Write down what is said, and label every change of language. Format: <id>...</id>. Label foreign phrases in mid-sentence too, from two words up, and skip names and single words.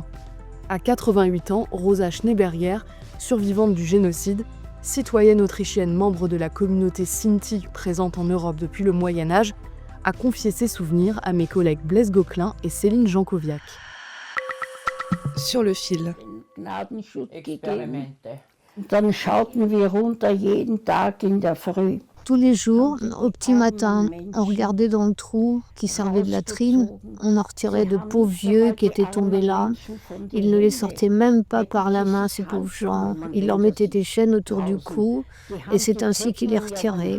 <fr>À 88 ans, Rosa Schneeberger, survivante du génocide, citoyenne autrichienne membre de la communauté Sinti présente en Europe depuis le Moyen-Âge, a confié ses souvenirs à mes collègues Blaise Gauquelin et Céline Jankoviak. Sur le fil.</fr> <de>Gnadenschutz gegeben. Dann schauten wir runter jeden Tag in der Früh.</de> <fr>Tous les jours, au petit matin, on regardait dans le trou qui servait de latrine, on en retirait de pauvres vieux qui étaient tombés là. Ils ne les sortaient même pas par la main, ces pauvres gens. Ils leur mettaient des chaînes autour du cou et c'est ainsi qu'ils les retiraient.</fr>